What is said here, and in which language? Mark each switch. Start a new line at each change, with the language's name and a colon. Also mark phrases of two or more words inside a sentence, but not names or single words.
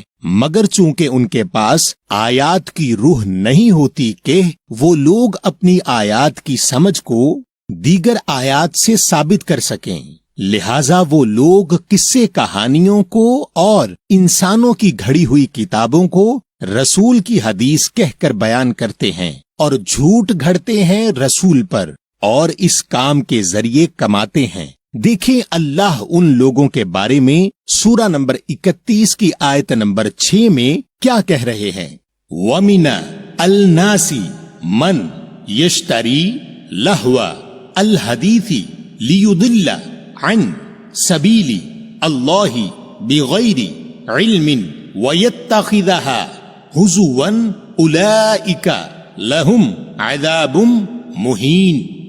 Urdu: مگر چونکہ ان کے پاس آیات کی روح نہیں ہوتی کہ وہ لوگ اپنی آیات کی سمجھ کو دیگر آیات سے ثابت کر سکیں، لہٰذا وہ لوگ قصے کہانیوں کو اور انسانوں کی گھڑی ہوئی کتابوں کو رسول کی حدیث کہہ کر بیان کرتے ہیں اور جھوٹ گھڑتے ہیں رسول پر اور اس کام کے ذریعے کماتے ہیں. دیکھیں اللہ ان لوگوں کے بارے میں سورہ نمبر 31 کی آیت نمبر 6 میں کیا کہہ رہے ہیں.
Arabic: ومن الناس من يشتري لهو الحديث ليضل عن سبيل الله بغير علم ويتخذها هزوا أولئك لهم عذاب مهين.